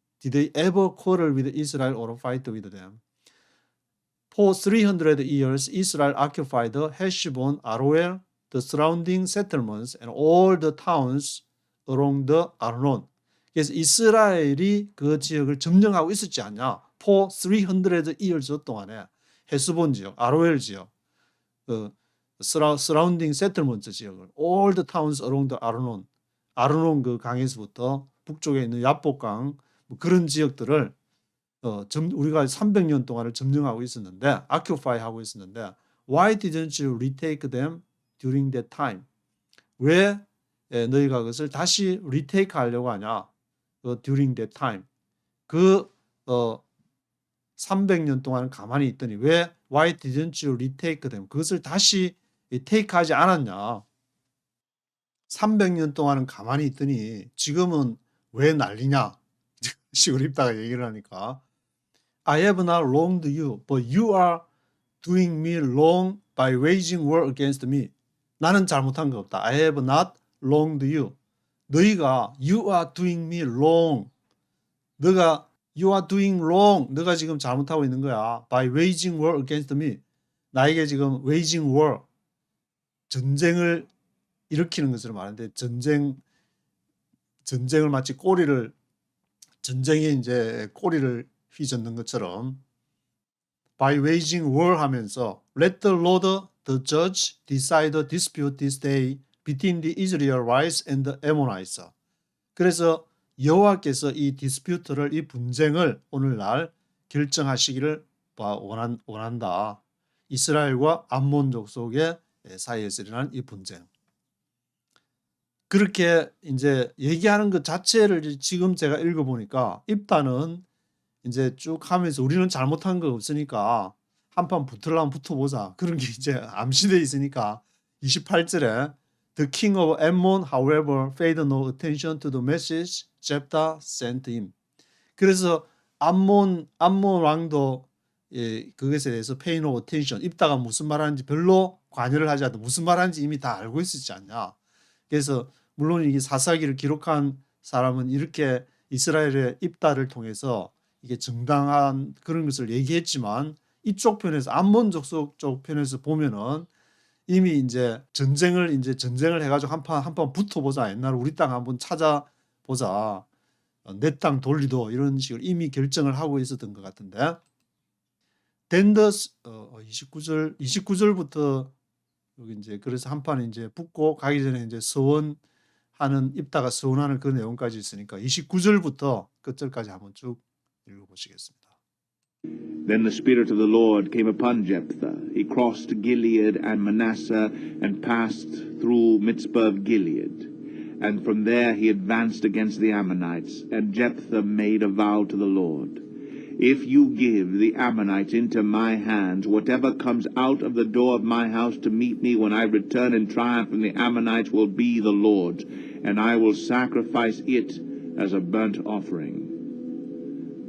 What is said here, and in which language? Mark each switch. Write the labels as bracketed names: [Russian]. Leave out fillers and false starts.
[English] Did they ever quarrel with Israel or fight with them? For 300 years, Israel occupied Heshbon, Aroer, the surrounding settlements, and all the towns along the Arnon. [Korean] 그래서 이스라엘이 그 지역을 점령하고 있었지 않냐? [English] For 300 years [Korean] 동안에 헤스본 지역, 아로엘 지역, [English] surrounding settlements [Korean] 지역을, [English] all the towns along the Arnon, [Korean] 아르논 그 강에서부터 북쪽에 있는 야복강 그런 지역들을 우리가 300년 동안을 점령하고 있었는데, occupy 하고 있었는데, [English] why didn't you retake them during that time? [Korean] 왜 너희가 그것을 다시 retake 하려고 하냐? [English] during that time. [Korean] 300년 동안 가만히 있더니 왜 [English] why didn't you retake them? [Korean] 그것을 다시 take 하지 않았냐? 300년 동안은 가만히 있더니 지금은 왜 난리냐? 식으로 입다가 얘기를 하니까 [English] I have not wronged you, but you are doing me wrong by waging war against me. [Korean] 나는 잘못한 거 없다. [English] I have not wronged you. [Korean] 너희가 [English] you are doing me wrong. you are doing wrong. [Korean] 너가 지금 잘못하고 있는 거야. [English] By waging war against me. [Korean] 나에게 지금 [English] waging war. [Korean] 전쟁을 일으키는 것으로 말하는데 전쟁을 마치 전쟁에 이제 꼬리를 휘젓는 것처럼 [English] by waging war 하면서 let the Lord the judge decide the dispute this day between the Israelites and the Ammonites. [Korean] 그래서 여호와께서 이 디스퓨트를 이 분쟁을 오늘날 결정하시기를 원한다. 이스라엘과 암몬 족속의 사이에서 일어난 이 분쟁. 그렇게 이제 얘기하는 것 자체를 지금 제가 읽어보니까 입다는 이제 쭉 하면서 우리는 잘못한 거 없으니까 한판 붙으려면 붙어보자. 그런 게 이제 암시되어 있으니까 28절에 [English] The king of Ammon, however, paid no attention to the message Jephthah sent him. 그래서 [Korean] 암몬 왕도 그것에 대해서 [English] pay no attention, [Korean] 입다가 무슨 말하는지 별로 관여를 하지 않고 무슨 말하는지 이미 다 알고 있었지 않냐. 그래서 물론 이게 사사기를 기록한 사람은 이렇게 이스라엘의 입다를 통해서 이게 정당한 그런 것을 얘기했지만 이쪽 편에서 암몬 족속 쪽 편에서 보면은 이미 이제 전쟁을 해가지고 한판 붙어보자. 옛날 우리 땅 한번 찾아보자. 내 땅 돌리도 이런 식으로 이미 결정을 하고 있었던 것 같은데. 덴더스 29절부터 여기 이제 그래서 한판 이제 붙고 가기 전에 이제 서원하는 입다가 서원하는 그 내용까지 있으니까 29절부터 끝절까지 한번 쭉 읽어보시겠습니다. [English] Then the Spirit of the Lord came upon Jephthah. He crossed Gilead and Manasseh and passed through Mizpah of Gilead. And from there he advanced against the Ammonites. And Jephthah made a vow to the Lord. If you give the Ammonites into my hands, whatever comes out of the door of my house to meet me when I return in triumph from the Ammonites will be the Lord's, and I will sacrifice it as a burnt offering.